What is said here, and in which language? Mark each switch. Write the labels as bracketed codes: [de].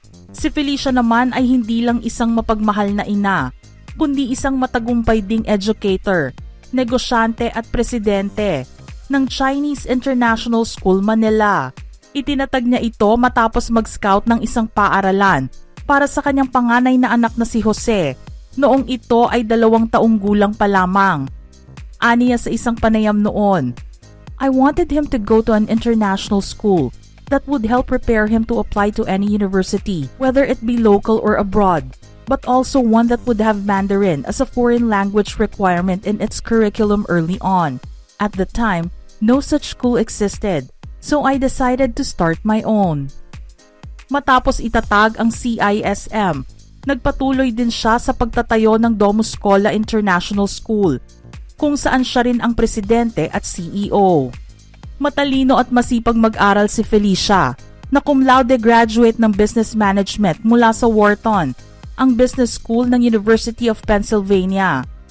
[tl] Si Felicia naman ay hindi lang isang mapagmahal na ina, kundi isang matagumpay ding educator, negosyante at presidente ng Chinese International School Manila. Itinatag niya ito matapos mag-scout ng isang paaralan para sa kanyang panganay na anak na si Jose, noong ito ay 2 taong gulang pa lamang. Aniya sa isang panayam noon, [en] "I wanted him to go to an international school that would help prepare him to apply to any university, whether it be local or abroad, but also one that would have Mandarin as a foreign language requirement in its curriculum early on. At the time, no such school existed, so I decided to start my own." [tl] Matapos itatag ang CISM, nagpatuloy din siya sa pagtatayo ng Domus Scola International School, kung saan siya rin ang presidente at CEO. Matalino at masipag mag-aral si Felicia, na cum laude graduate ng Business Management mula sa Wharton, ang business school ng University of Pennsylvania.